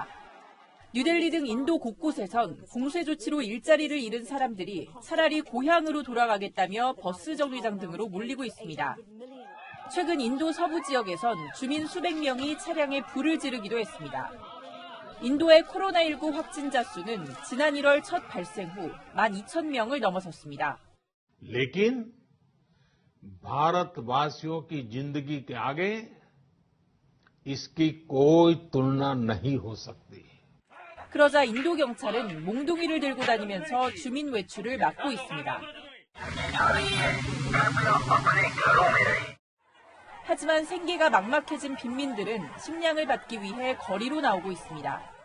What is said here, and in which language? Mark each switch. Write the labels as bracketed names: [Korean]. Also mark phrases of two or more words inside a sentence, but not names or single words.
[Korean] 뉴델리 등 인도 곳곳에선 봉쇄 조치로 일자리를 잃은 사람들이 차라리 고향으로 돌아가겠다며 버스 정류장 등으로 몰리고 있습니다. 최근 인도 서부 지역에선 주민 수백 명이 차량에 불을 지르기도 했습니다. 인도의 코로나19 확진자 수는 지난 1월 첫 발생 후 12,000명을 넘어섰습니다. [Hindi] लेकिन भारतवासियों की जिंदगी के आगे इसकी कोई तुलना नहीं हो सकती. [Korean] 그러자 인도 경찰은 몽둥이를 들고 다니면서 주민 외출을 막고 있습니다. 하지만 생계가 막막해진 빈민들은 식량을 받기 위해 거리로 나오고 있습니다.